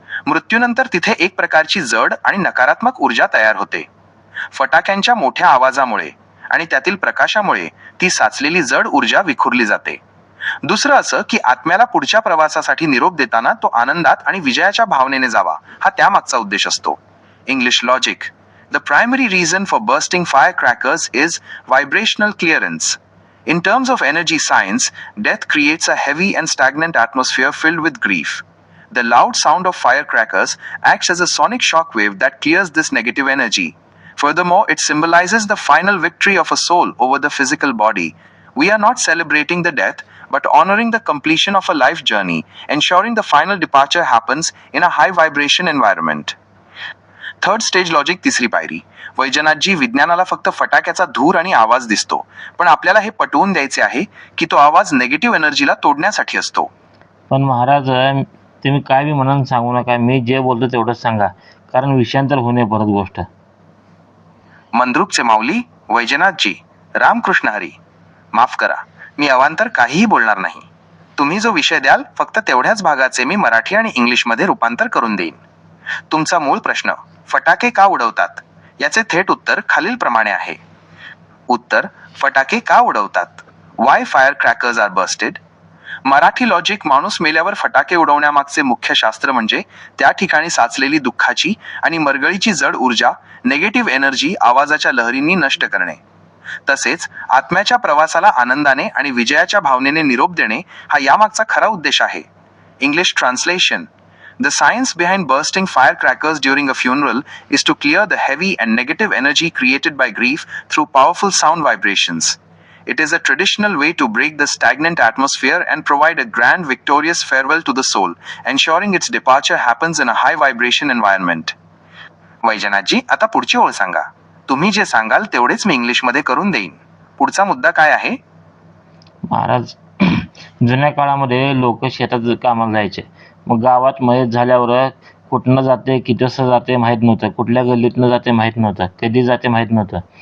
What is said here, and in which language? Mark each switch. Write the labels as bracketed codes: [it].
[mr] मृत्यूनंतर तिथे एक प्रकारची जड आणि नकारात्मक ऊर्जा तयार होते. फटाक्यांच्या मोठ्या आवाजामुळे आणि त्यातील प्रकाशामुळे ती साचलेली जड ऊर्जा विखुरली जाते. दुसरं असं की आत्म्याला पुढच्या प्रवासासाठी निरोप देताना तो आनंदात आणि विजयाच्या भावनेने जावा, हा त्यामागचा उद्देश असतो. [en] English logic. The primary reason for bursting firecrackers is vibrational clearance. In terms of energy science, death creates a heavy and stagnant atmosphere filled with grief. The loud sound of firecrackers acts as a sonic shockwave that clears this negative energy. Furthermore, it symbolizes the final victory of a soul over the physical body. We are not celebrating the death, but honoring the completion of a life journey, ensuring the final departure happens in a high vibration environment. Third stage logic, [mr] तिसरी पायरी. वैजनाथजी, विज्ञानाला फक्त फटाक्याचा धूर आणि आवाज दिसतो, पण आपल्याला हे पटवून द्यायचे आहे की तो आवाज नेगेटिव्ह एनर्जीला तोडण्यासाठी असतो. पण महाराज, तुम्ही काय बी म्हणून सांगू नका, मी जे बोलतो तेवढंच सांगा, कारण विषयांतर होणे परत गोष्ट. मंद्रुपचे माऊली वैजनाथजी, रामकृष्ण हरी. माफ करा, मी अवांतर काहीही बोलणार नाही. तुम्ही जो विषय द्याल, फक्त तेवढ्याच भागाचे मी मराठी आणि इंग्लिशमध्ये रूपांतर करून देईन. तुमचा मूळ प्रश्न, फटाके का उडवतात, याचे थेट उत्तर खालील प्रमाणे आहे. उत्तर, फटाके का उडवतात? [en] Why fire crackers are busted? [mr] Marathi logic. माणूस मेल्यावर फटाके उडवण्यामागचे मुख्य शास्त्र म्हणजे त्या ठिकाणी साचलेली दुःखाची आणि मरगळीची जड ऊर्जा, नेगेटिव्ह एनर्जी, आवाजाच्या लहरींनी नष्ट करणे. तसेच आत्म्याच्या प्रवासाला आनंदाने आणि विजयाच्या भावनेने निरोप देणे, हा यामागचा खरा उद्देश आहे. [en] English translation. The science behind bursting firecrackers during a funeral is to clear the heavy and negative energy created by grief through powerful sound vibrations. It is a traditional way to break the stagnant atmosphere and provide a grand victorious farewell to the soul, ensuring its departure happens in a high vibration environment. [mr] वैजनाथजी, आता पुढची ओळ सांगा. तुम्ही जे सांगाल तेवढेच मी इंग्लिशमध्ये करून देईन. पुढचा मुद्दा काय आहे? महाराज, जुन्या काळामध्ये लोक शेतात कामाला जायचे. मग गावात मयत झाल्यावर कुठनं जाते, किती वाजता जाते माहीत नव्हतं, कुठल्या गल्लीतनं जाते माहीत नव्हतं, कधी जाते माहीत नव्हतं.